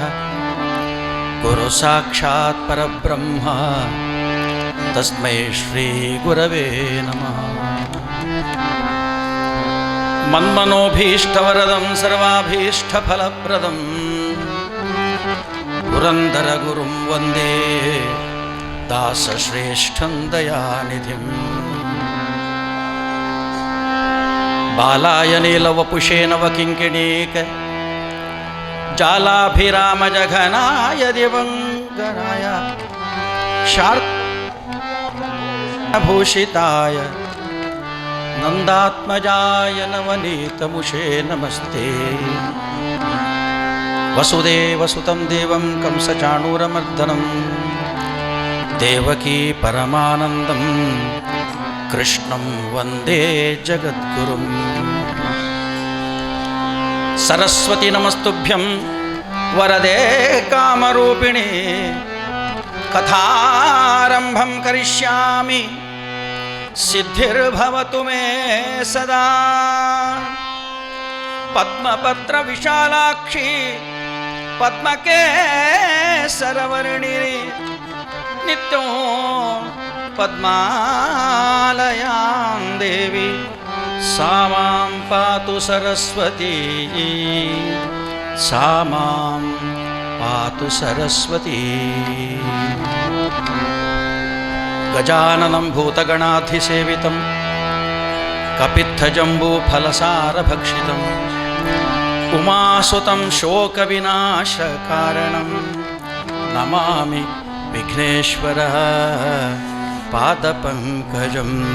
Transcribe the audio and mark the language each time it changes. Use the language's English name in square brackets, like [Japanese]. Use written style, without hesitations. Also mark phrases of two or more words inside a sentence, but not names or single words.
[Sanskrit] ಗುರು ಸಾಕ್ಷಾತ್ ಪರಬ್ರಹ್ಮ ತಸ್ಮೈ ಶ್ರೀ ಗುರವೇ ನಮಃ. ಮನ್ಮನೋಭೀಷ್ಟವರದಂ ಸರ್ವಾಭೀಷ್ಟಫಲಪ್ರದಂ ಪುರಂದರ ಗುರುಂ ವಂದೇ ದಾಸಶ್ರೇಷ್ಠಂ ದಯಾನಿಧಿಂ. ಬಾಲಾಯ ನೀಲವಪುಷೇ ನವಕಿಂಕಿಣೀಕ ಜಾಲಾಭಿರಾಮಜಘನಾಯ ದಿವಂಗನಾಯ ಶಾರ್ದಭೂಷಿತಾಯ ನಂದಾತ್ಮಜಾಯ ನವನೀತಮುಷೇ ನಮಸ್ತೆ. ವಸುದೇವಸುತಂ ದೇವಂ ಕಂಸಚಾಣೂರಮರ್ದನಂ ದೇವಕೀ ಪರಮಾನಂದಂ ಕೃಷ್ಣಂ ವಂದೇ ಜಗದ್ಗುರುಂ. ಸರಸ್ವತಿ ನಮಸ್ತುಭ್ಯಂ ವರದೆ ಕಾಮರೂಪಿಣಿ. ಕಥಾರಂಭಂ ಕರಿಷ್ಯಾಮಿ ಸಿದ್ಧಿರ್ಭವತು ಮೇ ಸದಾ. ಪದ್ಮಪತ್ರ ವಿಶಾಲಾಕ್ಷಿ ಪದ್ಮಕೇಸರವರ್ಣಿನಿ ನಿತ್ಯೋ ಪದ್ಮಾಲಯಾಂ ದೇವಿ ಸಾ ಮಾಂ ಪಾತು ಸರಸ್ವತಿ. ಸಾ ಮಾಂ ಪಾತು ಸರಸ್ವತಿ. ಗಜಾನನಂ ಭೂತಗಣಾಧಿಸೇವಿತಂ ಕಪಿತ್ಥಜಂಬೂಫಲಸಾರಭಕ್ಷಿತಂ ಉಮಾಸುತಂ ಶೋಕವಿನಾಶಕಾರಣಂ ನಮಾಮಿ ವಿಘ್ನೇಶ್ವರಃ ಪಾದಪಂಕಜಂ.